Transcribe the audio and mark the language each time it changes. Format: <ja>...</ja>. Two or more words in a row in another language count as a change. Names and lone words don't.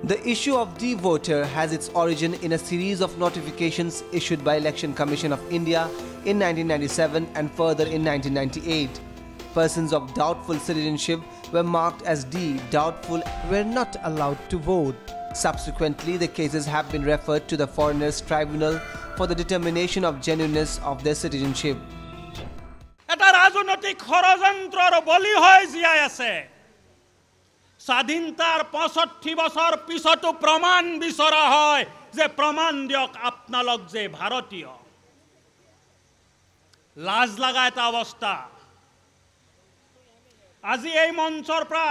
<en>The issue of D-voter has its origin in a series of notifications issued by Election Commission of India in 1997 and further in 1998. Persons of doubtful citizenship were marked as D, doubtful, were not allowed to vote. Subsequently, the cases have been referred to the Foreigners Tribunal for the determination of genuineness of their citizenship.</en> <as>এটা রাজনৈতিক ষড়যন্ত্ৰৰ বলি হৈ জীয়াই আছে স্বাধীনতাৰ ৬৫ বছৰ পিছতো প্ৰমাণ বিচৰা হয় যে প্ৰমাণ দিয়ক আপোনালোক যে ভাৰতীয় লাজ লগা এটা অৱস্থা আজি এই মঞ্চৰ</as>